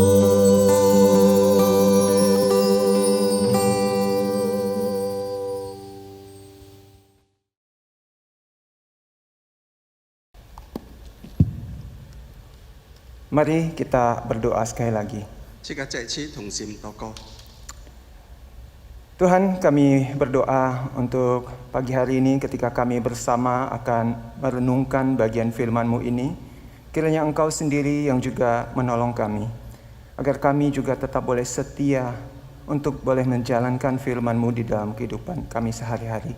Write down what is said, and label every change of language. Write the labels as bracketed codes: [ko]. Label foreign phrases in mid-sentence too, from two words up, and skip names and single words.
[id] Mari kita berdoa sekali lagi. [yue] 即刻在一起同心禱告。 [id] Tuhan, kami berdoa untuk pagi hari ini ketika kami bersama akan merenungkan bagian firman-Mu ini. Kiranya Engkau sendiri yang juga menolong kami, agar kami juga tetap boleh setia untuk boleh menjalankan firman-Mu di dalam kehidupan kami sehari-hari.